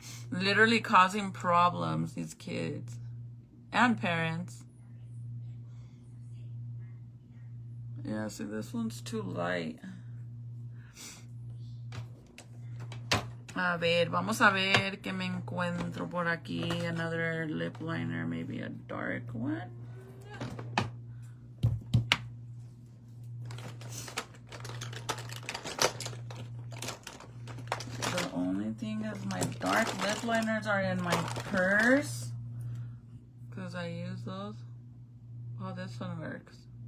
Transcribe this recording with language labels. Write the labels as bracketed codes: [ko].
[en] Literally causing problems, these kids. And parents. Yeah, see, this one's too light. [es] A ver, vamos a ver qué me encuentro por aquí. [en] Another lip liner, maybe a dark one. The only thing is my dark lip liners are in my purse, because I use those. Oh, this one works.